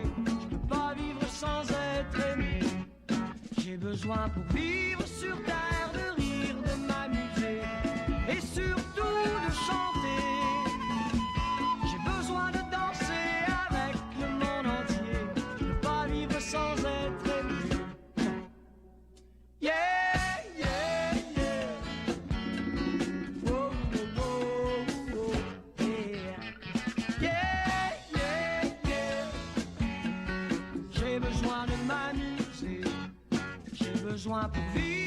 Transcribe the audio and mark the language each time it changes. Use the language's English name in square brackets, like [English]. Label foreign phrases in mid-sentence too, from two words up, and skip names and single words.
[French] Je peux pas vivre sans être aimé. J'ai besoin pour vivre sur terre de rire, de m'amuser et surtout de chanter. J'ai besoin de danser avec le monde entier. Je peux pas vivre sans être aimé. [English] Yeah, yeah, yeah. Whoa, whoa, whoa, yeah. Yeah, yeah, yeah. [French] J'ai besoin de m'amuser. J'ai besoin pour vivre.